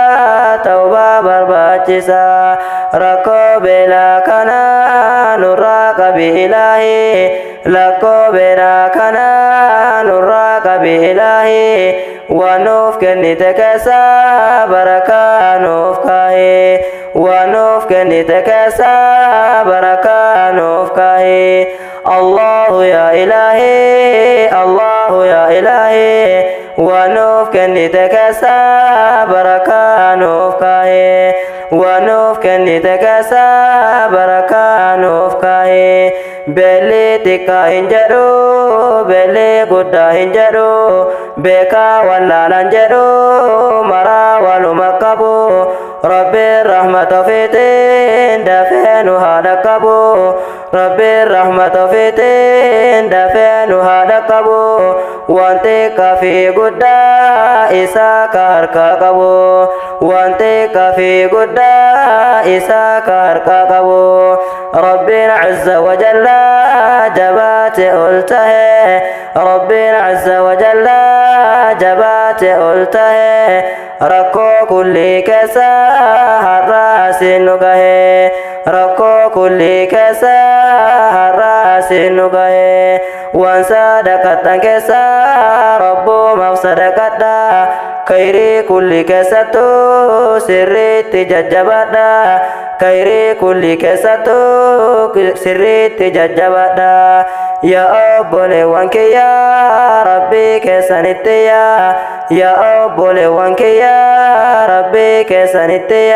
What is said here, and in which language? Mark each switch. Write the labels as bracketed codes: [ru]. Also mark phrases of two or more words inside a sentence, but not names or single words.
[om] tawbaa barbaachisa rakkoo beelaa kana nurraa qabi ilaahi rakkoo beelaa kana nurraa qabi ilaahi wanuuf kennite keessa barakaa nuuf kaahe wanuuf kennite keessa barakaa nuuf kaahe [ar] الله يا إلهي الله يا إلهي [om] wanuuf kennite keessa barakaa nuuf kaahe wanuuf kennite keessa barakaa nuuf kaahe beelli xiqqaa hin jedhu beelli guddaa hin jedhu beekaa wallaalan jedhu maraa waluma qabu rabbiin rahmata ofiitiin dafee nu haa dhaqqabu rabbiin rahmata ofiitiin dafee nu haa dhaqqabu waan xiqqaa fi guddaa isaa ka harkaa qabu waan xiqqaa fi guddaa isaa ka harkaa qabu rabbiin [ar] عز وجل [om] jabaate ol tahe rabbiin [ar] عز وجل [om] jabaate ol tahe rakkoo kulli keessa har'aa siin nu gahe rakkoo kulli keessa har'aa siin nu gahe waan sadaqatan keessa rabbumaaf sadaqadha khayrii kulli keessattu sirriitti jajjabadha khayrii kulli keessattu sirriitti jajjabadha yaa obboleewwan kiyya rabbii keessanitti yaa obboleewwan kiyya rabbii keessanitti